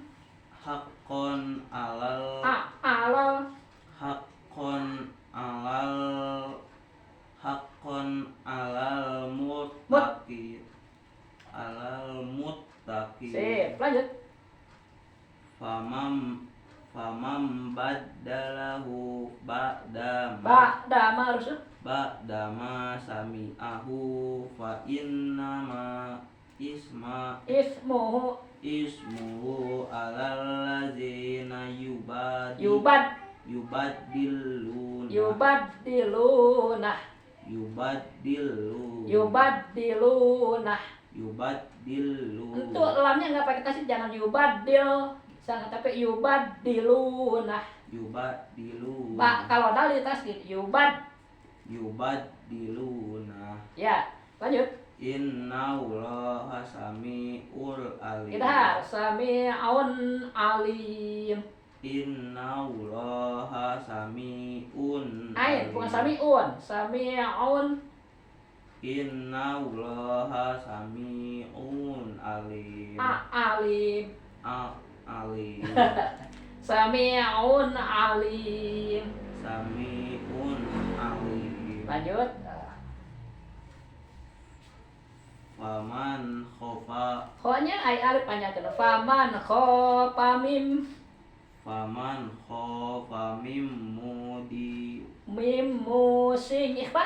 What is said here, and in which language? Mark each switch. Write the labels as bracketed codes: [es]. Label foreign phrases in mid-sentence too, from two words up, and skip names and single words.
[ar] حقا على المتقين على المتقين [id] Sip, lanjut. [ar] فمن بدله [id] Ba'dama harus [ar] بعد ما سمعه فإنما إثمه إثمه على الذين يبدلون [id] untuk lamnya nggak pakai tasydid, jangan yubaddil, sangat tapi yubaddiluna. Kalau dal di tasydid [ar] يبدلون. [id] Ya, lanjut. [ar] إن الله سميع عليم. Kita سميع عليم. إن الله سميع [id] Ain, bukan [ar] سميع، سميع. إن الله سميع عليم. عليم. عليم. سميع عليم. سميع عليم. [id] Lanjut. [ar] فمن خاف. [id] Khonya ai alif panjang. [ar] فمن خاف mim musing ikhfa.